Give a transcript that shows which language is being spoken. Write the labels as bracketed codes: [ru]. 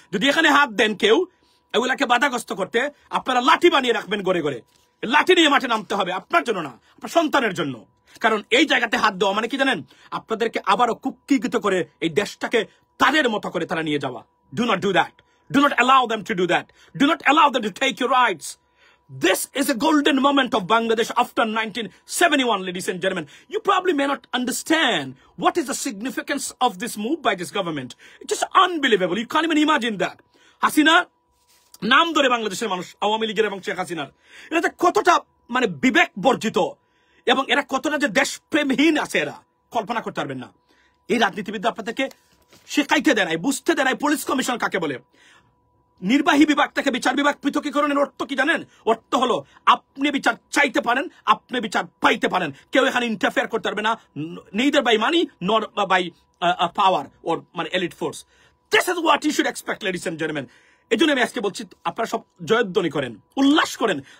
[bn] যদি এখানে হাত দেন কেউ এগুলাকে বাধাগ্রস্ত করতে, আপনারা লাঠি বানিয়ে রাখবেন গড়ে গড়ে, লাঠি নিয়ে মাঠে নামতে হবে, আপনার জন্য না, আপনার সন্তানের জন্য। কারণ এই জায়গাতে হাত দেওয়া মানে কি জানেন, আপনাদেরকে আবারও কুক্ষিগত করে এই দেশটাকে তাদের মতো করে তারা নিয়ে যাওয়া। [en] Do not do that, do not allow them to do that, do not allow them to take your rights. This is a golden moment of Bangladesh after 1971, ladies and gentlemen. You probably may not understand what is the significance of this move by this government. It's just unbelievable. You can't even imagine that. [bn] Hasina, নাম ধরে বাংলাদেশের মানুষ, আওয়ামী লীগের এবং শেখ হাসিনার, এটা কতটা মানে বিবেক বর্জিত এবং এরা কতটা যে দেশপ্রেমহীন আছে, এরা কল্পনা করতে পারবেন না। এই রাজনীতিবিদরা আপনাদেরকে শেখাইতে দেয় নাই, বুঝতে দেয় নাই পুলিশ কমিশন কাকে বলে। নির্বাহী বিভাগ থেকে বিচার বিভাগ পৃথকীকরণের অর্থ কি জানেন? অর্থ হলো আপনি বিচার চাইতে পারেন, আপনি বিচার পাইতে পারেন, কেউ এখানে ইন্টারফেয়ার করতে পারবে না, [en] neither by money nor by power or [bn] মানে elite force. [en] This is what you should expect, ladies and gentlemen. [bn] এই জন্য আমি আজকে বলছি, আপনারা সব জয়ধ্বনি করেন, উল্লাস করেন।